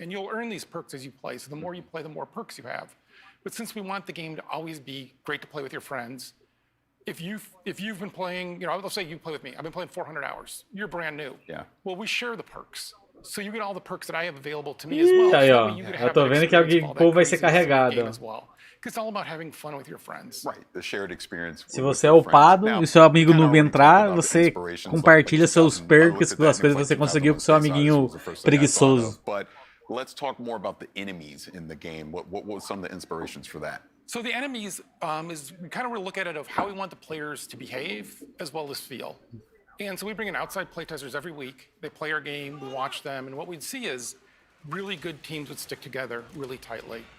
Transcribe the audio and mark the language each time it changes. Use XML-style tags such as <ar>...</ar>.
<en>And you'll earn these perks as you play. So the more you play, the more perks you have. But since we want the game to always be great to play with your friends, if you've been playing, you know, let's say you play with me. I've been playing 400 hours. You're brand new. Yeah. Well, we share the perks. So you get all the perks that I have available to me as well.</en> <pt>Aí, ó. Eu tô vendo que o povo vai ser carregado.</pt> <en>It's all about having fun with your friends. Right, the shared experience.</en> <pt>Se você é upado e seu amigo noob entrar, você compartilha seus perks, as coisas que você conseguiu com seu amiguinho preguiçoso.</pt> <en>But let's talk more about the enemies in the game. What was some of the inspirations for that? So the enemies is we kind of look at it of how we want the players to behave as well as feel. And so we bring in outside playtesters every week. They play our game, we watch them, and what we'd see is really good teams would stick together really tightly.</en>